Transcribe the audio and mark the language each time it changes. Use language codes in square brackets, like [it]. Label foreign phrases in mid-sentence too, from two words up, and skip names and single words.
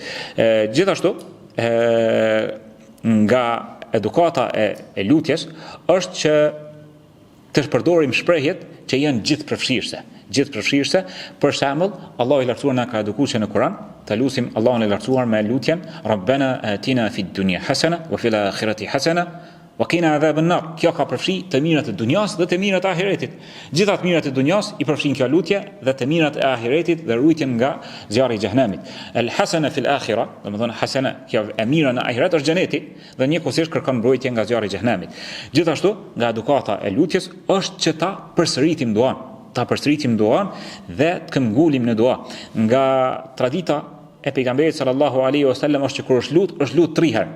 [sq] Gjithashtu nga edukata e lutjes është që të përdorim shprehjet që janë gjithëpërfshirëse. Për shembull, Allahu i lartësuar na ka edukuar që në Kur'an të lutim Allahun e lartësuar me lutjen [ar] ربنا آتنا في الدنيا حسنة وفي الآخرة حسنة وقنا عذاب النار. [sq] Kjo ka përfshi të mirat e dunjas dhe të mirat e ahiretit. Gjithë të mirat e dunjas i përfshin kjo lutje, dhe të mirat e ahiretit dhe rujtjen nga zjarri i xhenemit. [ar] الحسنة في الآخرة, [sq] domethënë hasana, kjo e mira në ahiret është xheneti, dhe njëkohësisht kërkon mbrojtje nga zjarri i xhenemit. Gjithashtu, nga edukata e lutjes është që ta përsëritim duan, dhe të këmbgulim në dua. Nga tradita e pejgamberit [ar] صلى الله عليه وسلم [sq] është që kur është lut 3 herë.